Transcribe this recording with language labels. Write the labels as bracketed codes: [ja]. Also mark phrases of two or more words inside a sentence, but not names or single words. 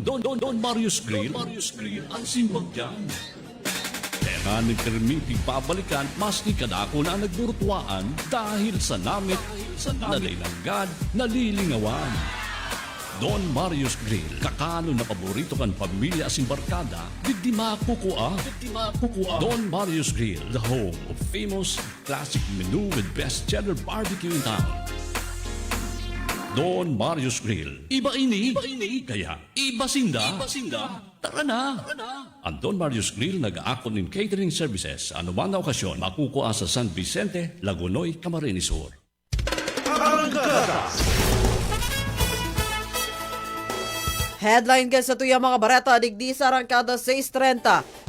[bik] Don Marius Grill, ang simbag dyan. Kaya nga permiting pabalikan maski kadako na nagburutuaan dahil sa namit na nailanggad, nalilingawan. Don Marius Grill, kakano na paborito kan pamilya asin barkada, di makukua. [en] Don Marius Grill, the home of famous classic menu with best cheddar barbecue in town. Don Marius Grill, [bik] iba ini, kaya iba sinda. [tl] Tara na! [bik] Ang Don Marius Grill nag-aakon ng [en] catering services. [bik] Ano man na okasyon, makukuha sa San Vicente, Lagunoy, Camarines Sur. Headline ka sa tuya mga barata, digdi sa arangkada 6:30.